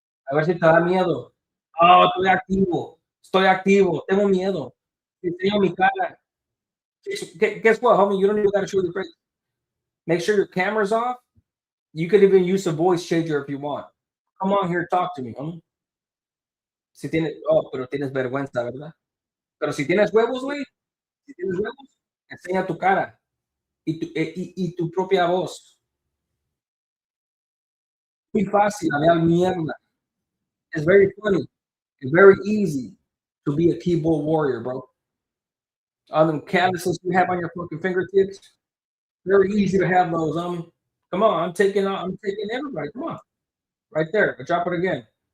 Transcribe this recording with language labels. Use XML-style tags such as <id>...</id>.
<es>A ver si te da miedo. Oh, estoy activo. Estoy activo. Tengo miedo. Te enseño mi cara.</es> <en>Guess what, homie? You don't even got to show your face. Make sure your camera's off. You could even use a voice changer if you want. Come on here, talk to me, homie.</en> <es>Si tienes, oh, pero tienes vergüenza, ¿verdad? Pero si tienes huevos, güey, si tienes huevos, enseña tu cara y tu propia voz. Muy fácil, hablar mierda.</es> <en>It's very funny. It's very easy to be a keyboard warrior, bro. All them calluses you have on your fucking fingertips, very easy to have those. Come on, I'm taking everybody. Come on, right there. I drop it again.</en>